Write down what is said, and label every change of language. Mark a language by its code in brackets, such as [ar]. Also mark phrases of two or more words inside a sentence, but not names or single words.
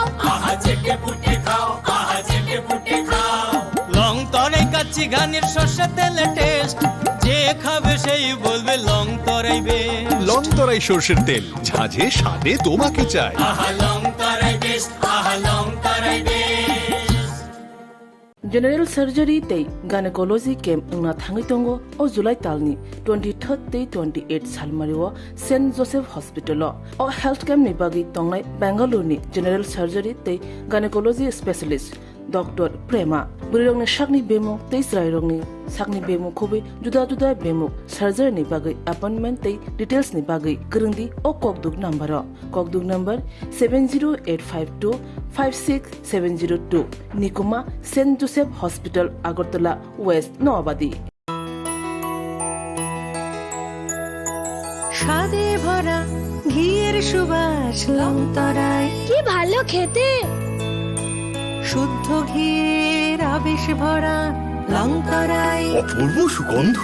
[bn] আহা চেটে পুটে খাও আহা চেটে পুটে খাও লং তরাই কাচ্চি ঘানির সর্ষে তেলে টেস্ট যে খাবে সেই বলবে লং তরাই বেশ লং তরাই সরষের তেল ঝাঁঝে স্বাদে তোমাকে চাই আহা লং তরাই বেশ আহা লং তরাই বেশ [en] General Surgery [trp] tei [en] Gynecology Camp [trp] ngna thangi tongo o July talni 23rd tei 28 salmariwa St Joseph Hospital o [en] health camp [trp] ni bagi tongnai Bangalore ni [en] General Surgery [trp] tei [en] Gynecology Specialist Dr. [trp] Prema burirong ni shakni bemo tei srairong ni sakni bemo khobi juda juda bemo surgery ni bagi appointment tei details ni bagi kurungdi o kokduk number 70852 56702 Nikuma St Joseph Hospital Agartala West Noabadi [bn] স্বাদে ভরা ঘিয়ের সুবাস লংতরায় কি ভালো খেতে শুদ্ধ ঘিয়ের আবেশ ভরা লংতরায় অপূর্ব সুগন্ধ